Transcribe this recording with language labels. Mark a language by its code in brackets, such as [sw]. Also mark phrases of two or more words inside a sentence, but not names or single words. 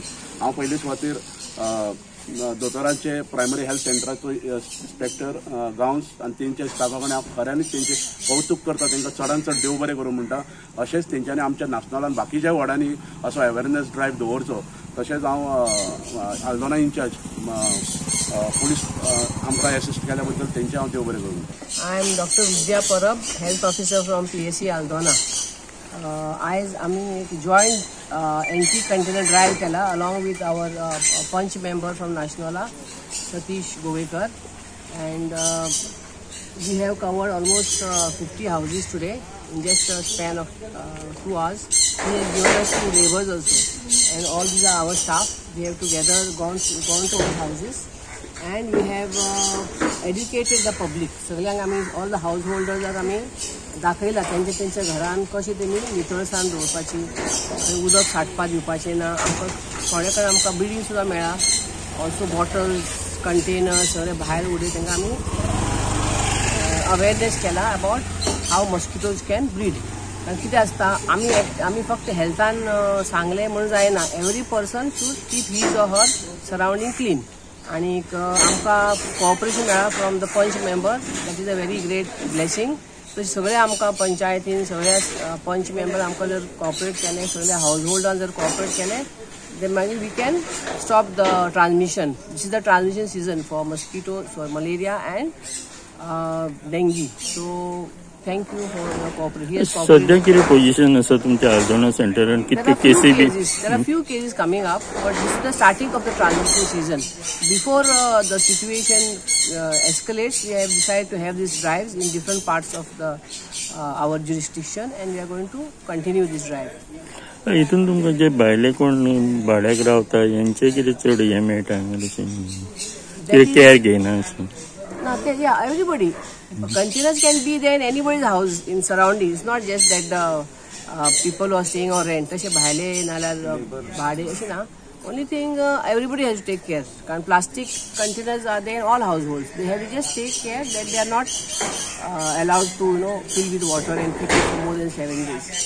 [kok] हांव पयले सुवातेर दोतोरांचे [en] primary health [kok] सेंटराचो इन्स्पेक्टर गांवस आनी तेंच्या स्टाफा कडेन हांव खऱ्यांनीच तेंचे कौतुक करता, तेंकां चडांत चड देव बरें करूं म्हणटा। अशेंच तेंच्यांनी आमच्या नाशनालान बाकीच्या वार्डांनी असो [en] awareness drive [kok] दवरचो। तशेंच हांव आल्दोना इन्चार्ज पोलीस आमकां असिस्ट केल्या बद्दल तेंचे हांव देव बरें करूं. [en] I am Dr. Vidya Parab, health officer from PSC Aldona. [kok] आयज आमी [en] joint anti-container drive केला along with our punch member from Nationala, Satish Govekar, and we have covered almost 50 houses today in just a span of 2 hours. He has given us 2 laborers also, and all these are our staff. We have together gone to our houses. And we have educated the public. [kok] सगळ्यांक आमी [en] all the householders [kok] आमी दाखयला तेंच्या घरान कशें तेमी नितळसाण दवरपाची, उदक साठपा दिवपाचें ना. आमकां थोडे कडेन आमकां बिल्डींग सुद्दां मेळ्ळा. [en] also bottles, containers [kok] सगळे भायर उडय तांकां आमी अवेरनेस केला [en] about how mosquitoes can breed. [kok] कारण कितें आसता आमी फक्त हेल्थान सांगलें म्हणून जायना. [en] every person should keep his or her surrounding clean. [kok] आणि आमकां कोऑपरेशन मेळ्ळा [en] from the panch member. that is a very great blessing. [kok] तशें सगळे आमकां पंचायतीन सगळ्या पंच मेंबर आमकां जर कॉपरेट केलें, सगळ्या हाऊसहोल्डान जर कॉपरेट केलें, [en] then maybe we can stop the transmission. This is the transmission season for mosquito, for malaria and dengue. So thank you for your cooperation. [kok] सध्या किती पोझिशन आसा तुमच्या आर्दोना सेंटरान? कितके केसी बी? [en] There are few cases coming up, but this is the starting of the transmission season. Before the situation escalates, we have decided to have these drives in different parts of the our jurisdiction, and we are going to continue this drive. [kok] हितून तुमकां जे भायले कोण भाड्याक रावता यांचे कितें चड हें मेळटा कितें केअर घेयना? [en] No, yeah, everybody. Containers can be there in anybody's house in surroundings. It's not just that the people who are staying on rent. [kok] तशे भायले नाल्यार भाडे अशें ना. [en] Only thing everybody has to take care. Because plastic containers are there in all households. They have to just take care that they are not allowed to fill with water and keep it for more than 7 days.